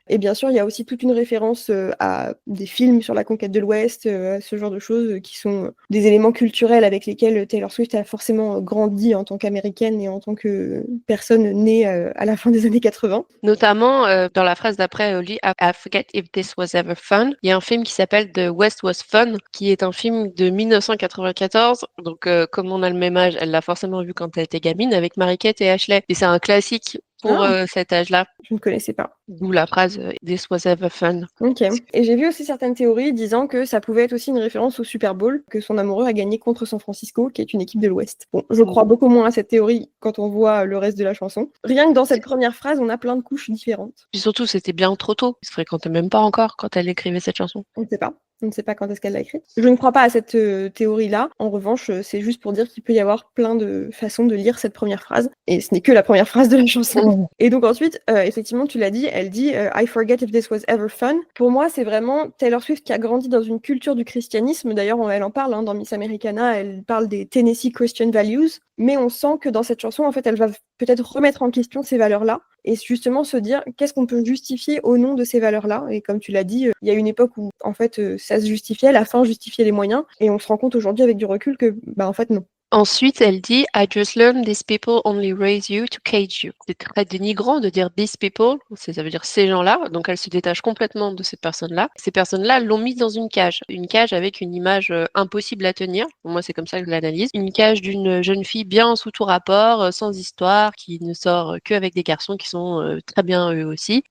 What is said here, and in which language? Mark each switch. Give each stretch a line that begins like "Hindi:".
French: Et bien sûr, il y a aussi toute une référence à des films sur la conquête de l'Ouest, à ce genre de choses qui sont des éléments culturels avec lesquels Taylor Swift a forcément grandi en tant qu'américaine et en tant que personne née à la fin des années 80. Notamment, dans la phrase d'après,
English: I forget if this was ever fun.
French: Il y a un film qui s'appelle The West Was Fun, qui est un film de 1994. Donc, comme on a le même âge, elle l'a forcément vu quand elle était gamine avec Mary-Kate et Ashley. Et c'est un classique pour Ah, cet âge-là. je ne connaissais pas. D'où la phrase
English: This was ever fun.
French: Ok. Et j'ai vu aussi certaines théories disant que ça pouvait être aussi une référence au Super Bowl que son amoureux a gagné contre San Francisco, qui est une équipe de l'Ouest. Bon, je crois beaucoup moins à cette théorie quand on voit le reste de la chanson. Rien que dans cette première phrase, on a plein de couches différentes. Puis surtout, c'était bien trop tôt. Ils se fréquentaient même pas encore quand elle écrivait cette chanson. On ne sait pas. On ne sait pas quand est-ce qu'elle l'a écrite. Je ne crois pas à cette théorie-là. En revanche, c'est juste pour dire qu'il peut y avoir plein de façons de lire cette première phrase. Et ce n'est que la première phrase de la chanson. Et donc ensuite, effectivement, tu l'as dit, elle dit
English: I forget if this was ever fun.
French: Pour moi, c'est vraiment Taylor Swift qui a grandi dans une culture du christianisme. D'ailleurs, elle en parle dans Miss Americana. Elle parle des Tennessee Christian Values. Mais on sent que dans cette chanson, en fait, elle va peut-être remettre en question ces valeurs-là. Et justement se dire qu'est-ce qu'on peut justifier au nom de ces valeurs-là. Et comme tu l'as dit, il y a une époque où en fait ça se justifiait, la fin justifiait les moyens, et on se rend compte aujourd'hui avec du recul que en fait non. Ensuite, elle dit
English: I just learned these people only raise you to cage you.
French: C'est très dénigrant de dire
English: these people,
French: ça veut dire ces gens-là. Donc elle se détache complètement de ces personnes-là. Ces personnes-là l'ont mise dans une cage avec une image impossible à tenir. Pour moi, c'est comme ça que je l'analyse. Une cage d'une jeune fille bien sous tout rapport, sans histoire, qui ne sort qu'avec des garçons qui sont très bien eux aussi.